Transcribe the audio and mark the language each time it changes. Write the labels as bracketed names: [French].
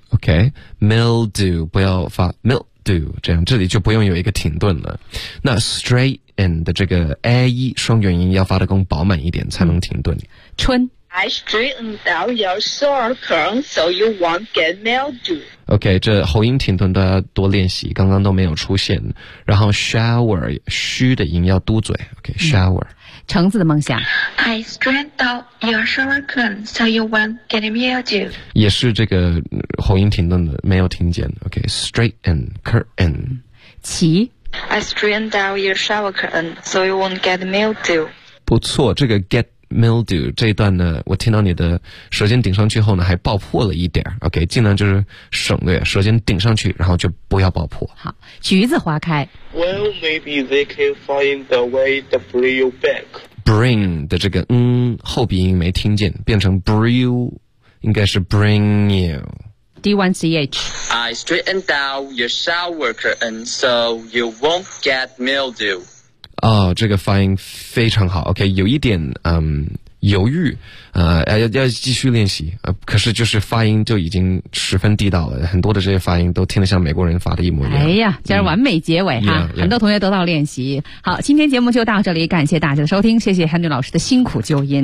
[Chinese] OK mildew 不要发 mildew 这样这里就不用有一个停顿了，那 straightand 的这个 a 一双元音要发得更饱满一点才能停顿。春 [English] I straightened out your shower curtain so you won't get mildew. [Chinese] OK, 这喉音停顿都要多练习，刚刚都没有出现。然后 shower 虚的音要嘟嘴 OK, shower 橙子的梦想 [English] I straightened out your shower curtain so you won't get mildew. [Chinese] 也是这个喉音停顿的没有听见 OK, straighten curtain、齐。 [English] I strain down your shower curtain so you won't get mildew. [Chinese] 不错，这个 get mildew 这一段呢，我听到你的舌尖顶上去后呢，还爆破了一点。 OK， 尽量就是省略，舌尖顶上去，然后就不要爆破。好，橘子花开。 [English] Well, maybe they can find a way to bring you back. [Chinese] Bring 的这个嗯后鼻音没听见，变成 bring you， 应该是 bring you。 [English] D1CH. I straightened out your shower curtain so you won't get mildew. [Chinese] 哦，这个发音非常好。 OK， 有一点犹豫，要继续练习。可是就是发音就已经十分地道了，很多的这些发音都听得像美国人发的一模一样。哎呀，这是完美结尾哈！很多同学得到练习。好，今天节目就到这里，感谢大家的收听，谢谢 Henry 老师的辛苦纠音。